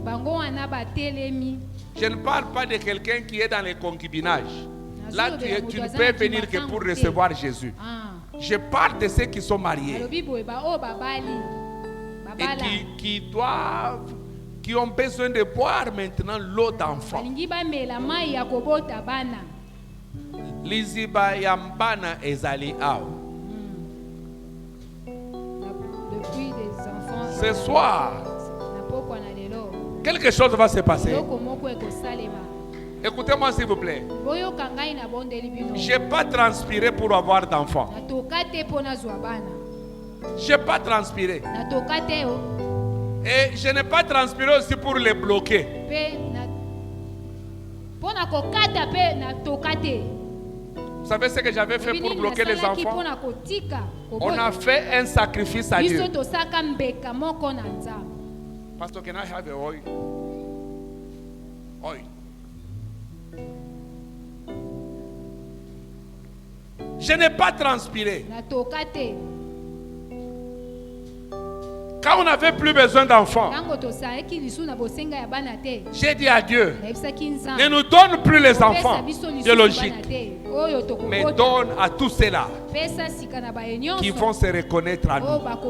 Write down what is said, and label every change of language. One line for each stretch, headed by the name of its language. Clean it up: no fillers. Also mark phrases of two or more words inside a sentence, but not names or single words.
French: Je ne parle pas de quelqu'un qui est dans les concubinages. Là, tu ne peux venir que pour recevoir Jésus. Je parle de ceux qui sont mariés et qui ont besoin de boire maintenant l'eau d'enfant.
Lingala: Liziba yambana ezali ao.
French: Ce soir, quelque chose va se passer. Écoutez-moi s'il vous plaît. Je n'ai pas transpiré pour avoir d'enfants. Je n'ai pas transpiré. Et je n'ai pas transpiré aussi pour les bloquer. Vous savez ce que j'avais fait pour bloquer les enfants? On a fait un sacrifice à Dieu.
English: Pastor, can I have a oil? Oil.
French: Je n'ai pas transpiré. Quand on n'avait plus besoin d'enfants, j'ai dit à Dieu, ne nous donne plus les enfants biologiques, mais donne à tous ceux-là qui vont se reconnaître à nous.